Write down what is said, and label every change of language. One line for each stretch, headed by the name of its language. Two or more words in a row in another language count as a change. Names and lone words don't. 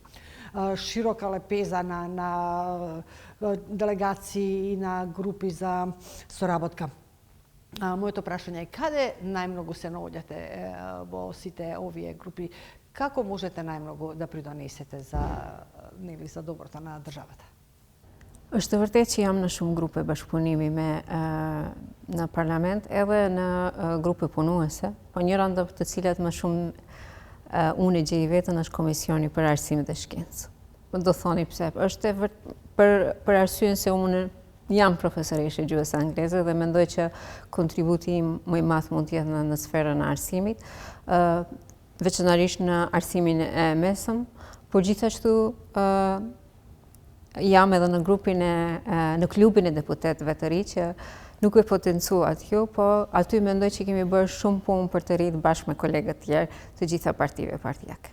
Macedonian: Широка лепеза на делегации и на групи за соработка. Моето прашање е каде најмногу се наоѓате во сите овие групи? Како можете најмногу да придонесете за доброто на државата?
Albanian: Është vërtet që jam në shumë grupe bashkëpunimi në parlament edhe në grupe punuese, po njëra ndër të cilat më shumë unë e gjej vetën është Komisioni për Arsimin dhe Shkencën. Do thoni pse? Është për arsyen se unë jam profesoreshe gjuhës angleze dhe mendoj që kontributi im më i madh mund të jetë në sferën e arsimit, veçanërisht në arsimin e mesëm, por gjithashtu jam edhe në klubin e deputetëve të ri që nuk e potencuat ju, po aty mendoj që kemi bërë shumë punë për të rritë bashkë me kolegët tjerë të gjitha partive partijake.